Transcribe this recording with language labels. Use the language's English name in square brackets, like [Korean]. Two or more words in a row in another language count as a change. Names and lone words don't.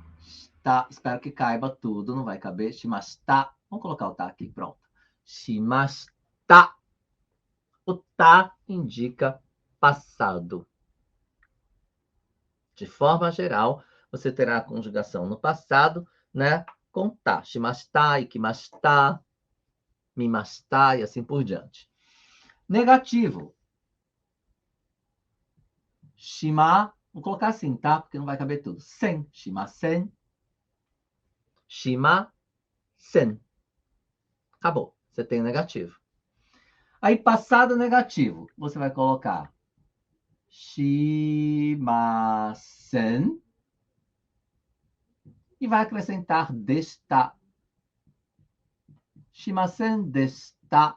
[Portuguese] Espero que caiba tudo, não vai caber. Shimashita. Vamos colocar o tá aqui, pronto. Shimashita. O tá indica passado. De forma geral, você terá a conjugação no passado, né? Com tá. [Japanese] しました、行きました、見ました [Portuguese] e assim por diante. Negativo. Shima, vou colocar assim, tá? Porque não vai caber tudo. [Japanese] せん、しません. [Portuguese] Shimasen. Acabou. Você tem o negativo. Aí, passado negativo, você vai colocar shimasen e vai acrescentar desta. [Japanese] しませんでした.